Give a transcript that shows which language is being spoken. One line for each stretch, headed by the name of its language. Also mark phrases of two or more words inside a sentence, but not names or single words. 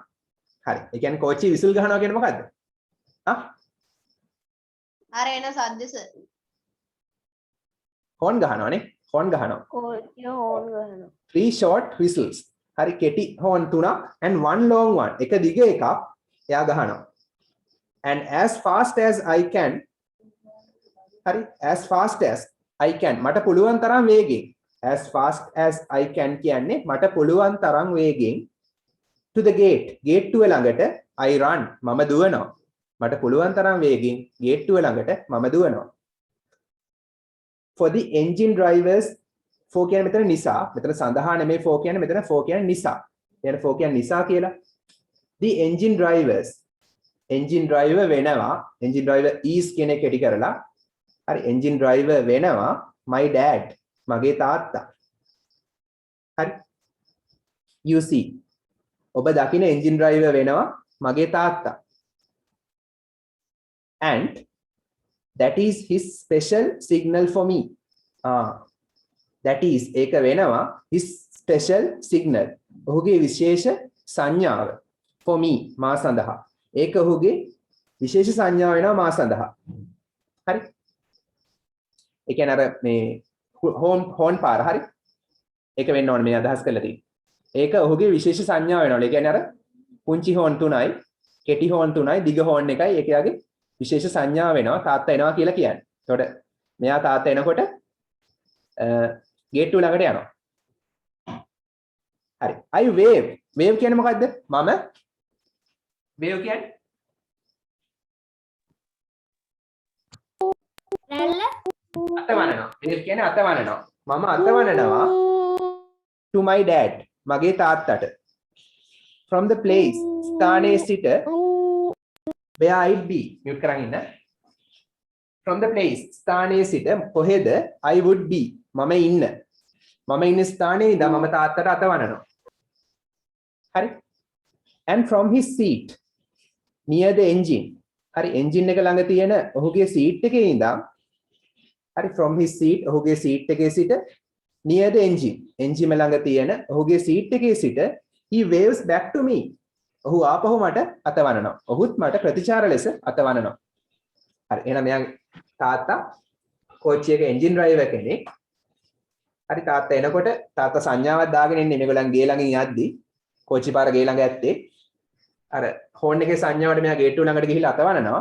Sinhala: හරි. ඒ කියන්නේ කෝච්චි whistle ගහනවා කියන්නේ මොකද්ද? අර එන සද්ද sir horn ගහනවානේ. horn ගහනවා. කෝච්චිය හෝන් ගහනවා.
English: 3 short whistles.
Sinhala: හරි කෙටි horn 3ක්
English: and 1 long one.
Sinhala: එක දිග එකක් එයා ගහනවා.
English: and as fast as I can. හරි. as fast as I can.
Sinhala: මට පුළුවන් තරම් වේගෙන්.
English: as fast as I can
Sinhala: කියන්නේ මට පුළුවන් තරම් වේගෙන්
English: to the
Sinhala: ගේට්ටුව ළඟට
English: I run
Sinhala: මම දුවනවා. මට පුළුවන් තරම් වේගෙන් ගේට්ටුව ළඟට මම දුවනවා.
English: for the engine drivers for
Sinhala: කියන්නේ මෙතන නිසා. මෙතන සඳහා නෙමෙයි for කියන්නේ මෙතන for කියන්නේ නිසා. එන for කියන්නේ නිසා කියලා.
English: the engine drivers engine driver වෙනවා. engine driver is
Sinhala: කියන එක කෙටි කරලා හරි
English: engine driver
Sinhala: වෙනවා
English: my dad
Sinhala: මගේ තාත්තා. හරි.
English: you see
Sinhala: ඔබ දකින
English: engine driver
Sinhala: වෙනවා මගේ තාත්තා.
English: and that is his special signal for me. that is
Sinhala: ඒක වෙනවා
English: his special signal.
Sinhala: ඔහුගේ විශේෂ සංඥාව
English: for me
Sinhala: මා සඳහා. ඒක ඔහුගේ විශේෂ සංඥාව වෙනවා මා සඳහා. හරි. ඒ කියන්නේ අර මේ හෝන් පාර හරි. ඒක වෙන්න ඕනේ මේ අදහස් කරලා තියෙන්නේ. ඒක ඔහුගේ විශේෂ සංඥාව වෙනවා. ඒ කියන්නේ අර පුංචි හෝන් 3යි, කෙටි හෝන් 3යි, දිග හෝන් එකයි ඒක යාගේ විශේෂ සංඥාව වෙනවා. තාත්තා එනවා කියලා කියන්නේ. එතකොට මෙයා තාත්තා එනකොට ගේට්ටුව ළඟට යනවා. හරි.
English: I wave. wave
Sinhala: කියන්නේ මොකද්ද? මම wave කියන්නේ රැල්ල අතවනනවා. wave කියන්නේ අතවනනවා. මම අතවනනවා.
English: to my dad.
Sinhala: මගේ තාත්තට.
English: From the place
Sinhala: ස්ථානයේ සිට
English: where I'd be.
Sinhala: mute කරන් ඉන්න.
English: From the place
Sinhala: ස්ථානයේ සිට කොහෙද
English: I would be.
Sinhala: මම ඉන්න. මම ඉන්න ස්ථානයේ ඉඳන් මම තාත්තට අත වනනවා. හරි?
English: And from his seat near the engine.
Sinhala: හරි engine එක ළඟ තියෙන ඔහුගේ seat එකේ ඉඳන් හරි
English: from his seat
Sinhala: ඔහුගේ seat එකේ සිට
English: near the engine
Sinhala: ළඟ තියෙන ඔහුගේ seat එකේ සිට
English: he waves back to me.
Sinhala: ඔහු ආපහු මට අත වනනවා. ඔහුත් මට ප්‍රතිචාර ලෙස අත වනනවා. හරි එහෙනම් මෙයාගේ තාත්තා කෝච්චි එකේ
English: engine driver
Sinhala: කෙනෙක්. හරි තාත්තා එනකොට තාත්තා සංඥාවක් දාගෙන ඉන්නේ මේගොල්ලන් ගේ ළඟින් යද්දි කෝච්චි පාර ගේ ළඟ ඇත්තේ අර හෝන් එකේ සංඥාවට මෙයා ගේට්ටුව ළඟට ගිහිල්ලා අත වනනවා.